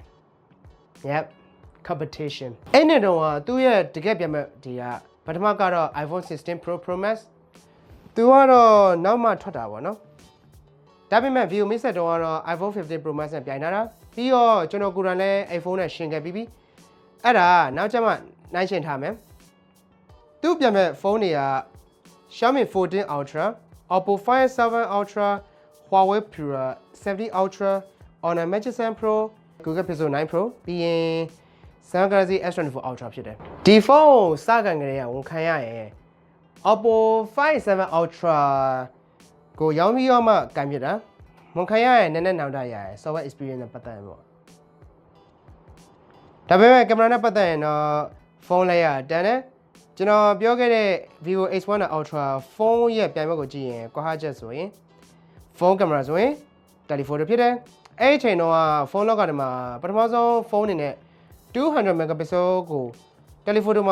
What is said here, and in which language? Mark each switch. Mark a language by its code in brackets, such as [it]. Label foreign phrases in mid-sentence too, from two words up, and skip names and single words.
[en] Yep competition [my] အဲ့နဲ့တော့သူ့ရဲ့တကယ်ပြိုင်ဘက်ဒီကပထမကတော့ iPhone 16 Pro Max သူကတော့နောက်မှထွက်တာပေါ့နော်ဒါပေမဲ့ Vivo Mix တော့ကတော့ iPhone 15 Pro Max နဲ့ပြိုင်ထားတာပြီးတော့ကျွန်တော်ကိုယ်တိုင်လည်း iPhone နဲ့ရှင်ခဲ့ပြီးပြီအဲ့ဒါ နောက်ကျမှနိုင်ရှင်ထားမယ်သူ့ပြန်မဲ့ဖုန်းတွေက Xiaomi 14 Ultra Oppo Find 7 Ultra Huawei Pura 70 Ultra Honor Magic 7 Pro Google Pixel 9 Pro ပြီးရင် Samsung Galaxy S24 Ultra ဖြစ်တယ်ဒီဖုန်းစကန်ကလေးကဝန်ခံရရင် Oppo Find 7 Ultra ကိုရောင်းပြီးတော့မှကန်ပြတာဝန်ခံရရင်နည်းနည်းနောက်တရရ [en] software experience [my] နဲ့ပတ်သက်ရင်ပေါ့ ဒါပေမဲ့ကင်မရာနဲ့ပတ်သက်ရင်တော့ဖုန်းလိုက်ရတန်တယ်ကျွန်တော်ပြောခဲ့တဲ့ Vivo X1 Ultra ဖုန်းရဲ့ပြိုင်ဘက်ကိုကြည့်ရင်ကွာဟချက်ဆိုရင်ဖုန်းကင်မရာဆိုရင် telephoto ဖြစ်တယ်အဲ့ဒီအချိန်တော့ဖုန်းလောက်ကတည်းမှာပထမဆုံးဖုန်းအနေနဲ့200 megapixel ကို telephoto မှာ